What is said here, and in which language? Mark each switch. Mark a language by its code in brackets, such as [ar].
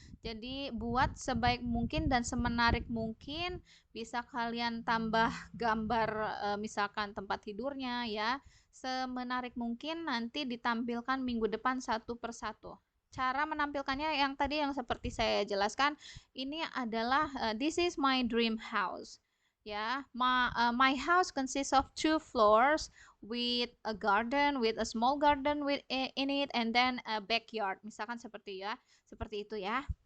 [id] Jadi buat sebaik mungkin dan semenarik mungkin, bisa kalian tambah gambar misalkan tempat tidurnya ya, semenarik mungkin, nanti ditampilkan minggu depan satu persatu. Cara menampilkannya yang tadi yang seperti saya jelaskan, ini adalah [en] this is my dream house. Ya, my house consists of 2 floors with a garden, with a small garden in it, and then a backyard. [id] Misalkan seperti ya, seperti itu ya.